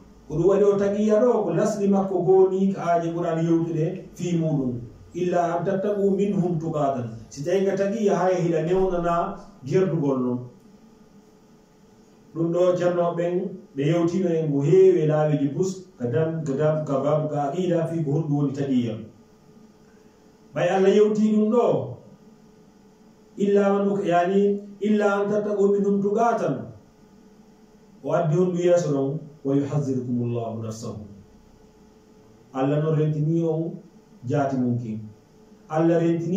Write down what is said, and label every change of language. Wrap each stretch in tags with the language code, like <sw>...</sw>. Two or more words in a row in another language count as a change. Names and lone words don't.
<ff>ko ɗum waɗi o taqiya ɗo ko lasli makko goni ko aaje ɓuran yewtude fi muɗum</ff> <ar>إلا أن تتقوا منهم تقاة</ar> <ff>si tawi nga taqiya hay hiɗa newnana gerdugol noon ɗum ɗo ceernoɓe ɓen ɓe yewtino en ko heewi laawiji bus ka babu ka aqida fi ko honɗum woni taqiya ɓay Allah yewti ɗum ɗo</ff> <ar>إلا أن تتقوا منهم تقاة</ar> <ff>o addi honɗum yeeso ɗon</ff> <ar>ويحذركم الله نفسه</ar> <ff>Allah noon rentini on jaati mum kin Allah rentini</ff>